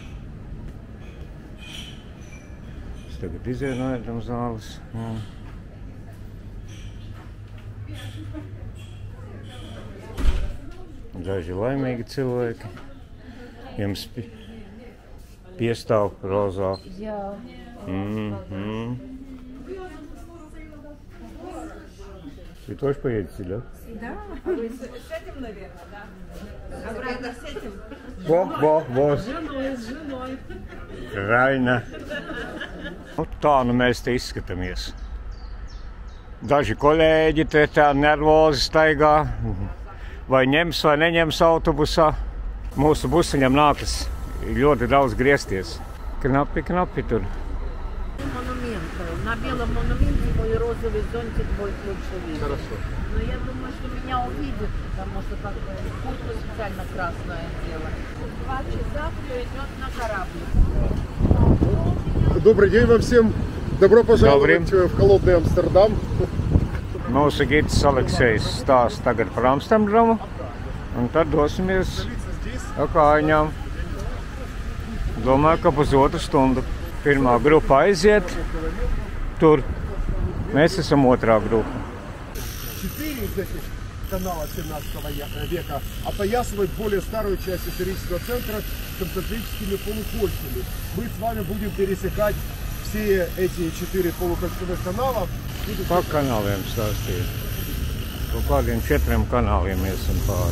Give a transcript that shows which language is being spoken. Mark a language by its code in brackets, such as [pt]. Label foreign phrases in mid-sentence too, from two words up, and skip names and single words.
[lv] Es tagad izienojam zāles. Daži laimīgi cilvēki. Jums piestāv rozā. Jā. [ru] Вы тоже поедете, да? Да. А вы с этим, наверное, да? Обратно с этим? С женой. Правильно. [lv] Nu, tā nu mēs te izskatāmies. Daži kolēģi te tā nervozi staigā. Vai ņems vai neņems autobusā. Mūsu busiņam nākas ļoti daudz griezties. Knapi tur. [ru] На белом монументе мой розовый зонтик будет лучше видеть. Хорошо. Но я думаю, что меня увидят, потому что как бы куртка специально красное дело. 2 часа, кто идет на корабль. Добрый день вам всем. Добро пожаловать в холодный Амстердам. [lv] Mūsu gids Aleksejs stāsta tagad par Amsterdamu, un tad dosimies ar kājām. Domāju, ka pusotru stundu. Pirmā grupa aiziet tur. Mēs esam otrā группа. [ru] 4 из этих каналов 17 века опоясывают более старую часть исторического центра концентрическими полукольцами. Мы с вами будем пересекать все эти 4 полукольцевых канала. [lv] Pa kanāliem stāstīja. Kaut kādiem 4 kanāliem iesim pāri.